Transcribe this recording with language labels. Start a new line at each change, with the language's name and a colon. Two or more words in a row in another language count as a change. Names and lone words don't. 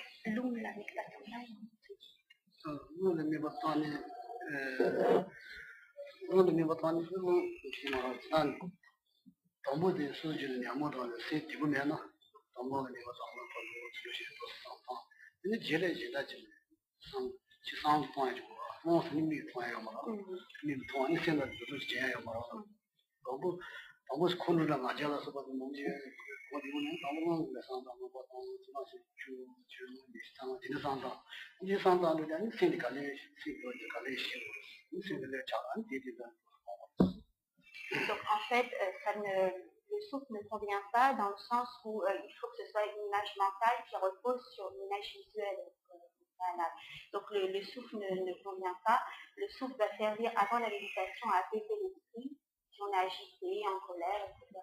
French: l'um la méditation. Non, le méditation, non, le méditation, non, tambo de soju ne amo da se tibu me na tambo ne ba tambo tambo soju to sa ne jele jela jele sam chi sam point jo mo se ni point yo ma ni point ni se na jo je yo ma tambo tambo skulu la ma jala so ba mo je ko di ne tambo ne sam tambo ba tambo ma se chu chu ni sta ma ni sam da ni se ni ka le se ko ka le shi ni se le cha an di di da. Donc en fait, le souffle ne convient pas dans le sens où il faut que ce soit une image mentale qui repose sur une image visuelle. Voilà. Donc le souffle ne convient pas. Le souffle va servir avant la méditation à apaiser l'esprit, si on est agité, en colère, etc.